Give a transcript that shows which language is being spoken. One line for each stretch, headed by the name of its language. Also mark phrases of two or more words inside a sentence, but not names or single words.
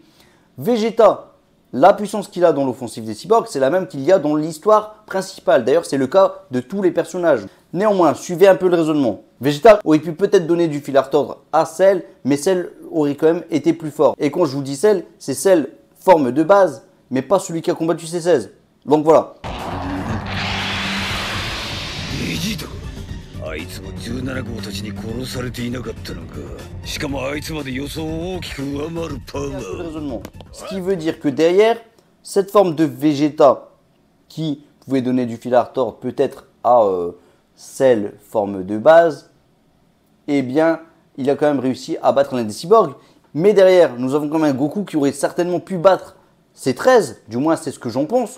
French: Vegeta, la puissance qu'il a dans l'offensive des cyborgs, c'est la même qu'il y a dans l'histoire principale. D'ailleurs, c'est le cas de tous les personnages. Néanmoins, suivez un peu le raisonnement. Vegeta aurait pu peut-être donner du fil à retordre à Cell, mais Cell aurait quand même été plus fort. Et quand je vous dis Cell, c'est Cell forme de base, mais pas celui qui a combattu C16. Donc voilà.
Japanese: あいつも17号たちに殺されていなかったのか。しかもあいつまで予想を大きく上回るパワー。
French: Ce qui veut dire que derrière, cette forme de Vegeta qui pouvait donner du fil à retordre peut-être à Cell forme de base, eh bien, il a quand même réussi à battre l'un des cyborgs. Mais derrière, nous avons quand même un Goku qui aurait certainement pu battre C13, du moins c'est ce que j'en pense.